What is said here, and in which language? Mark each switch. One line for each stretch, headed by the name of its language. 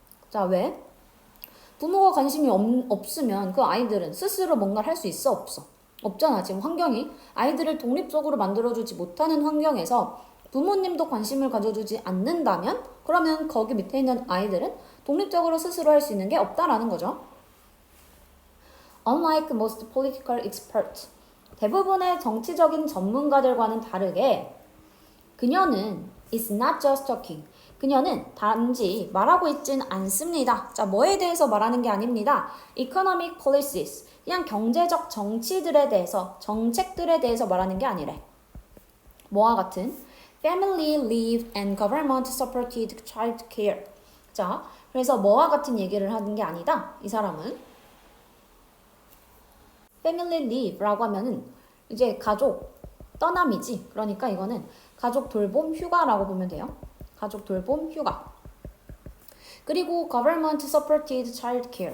Korean: 자, 왜? 부모가 관심이 없으면 그 아이들은 스스로 뭔가를 할 수 있어, 없어? 없잖아. 지금 환경이 아이들을 독립적으로 만들어주지 못하는 환경에서 부모님도 관심을 가져주지 않는다면 그러면 거기 밑에 있는 아이들은 독립적으로 스스로 할 수 있는 게 없다라는 거죠.
English: Unlike most political experts,
Korean: 대부분의 정치적인 전문가들과는 다르게 그녀는
English: is not just talking.
Korean: 그녀는 단지 말하고 있진 않습니다. 자, 뭐에 대해서 말하는 게 아닙니다.
English: Economic policies.
Korean: 그냥 경제적 정치들에 대해서, 정책들에 대해서 말하는 게 아니래. 뭐와 같은?
English: Family leave and government supported child care.
Korean: 자, 그래서 뭐와 같은 얘기를 하는 게 아니다. 이 사람은 family leave라고 하면은 이제 가족 떠남이지. 그러니까 이거는 가족 돌봄 휴가라고 보면 돼요. 가족 돌봄 휴가. 그리고
English: government supported child care.